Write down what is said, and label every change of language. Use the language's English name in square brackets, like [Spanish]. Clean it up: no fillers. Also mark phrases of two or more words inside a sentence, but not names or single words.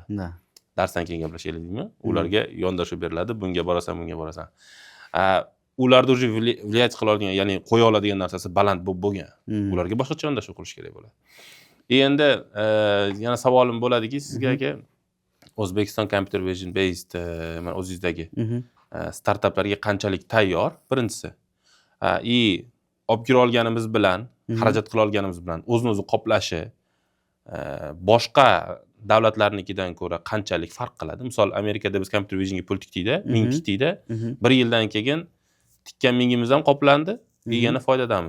[Uzbek] Darsdan keyin gaplashaylik deymi? Ularga yondashuv beriladi, bunga borasan, bunga borasan. Ularda [Russian] уже влиять [Uzbek] qila oladigan, ya'ni qo'ya oladigan narsasi baland bo'lgan. Ularga boshqacha yondashuv qilish kerak bo'ladi. Endi yana savolim bo'ladiki sizga aka, O'zbekiston [English] computer vision based [Uzbek] mana o'zingizdagi startaplarga qanchalik tayyor? Birinchisi. Olib kira olganimiz bilan, xarajat qila olganimiz bilan o'zini-o'zi qoplashi boshqa davlatlarnikidan ko'ra qanchalik farq qiladi? Misol, Amerikada biz [English] computer visionga [Uzbek] pul tikdik-da, 1000 tikdik-da, 1 yildan keyin tikkan 1000imiz ham qoplandi, yana foydadamiz.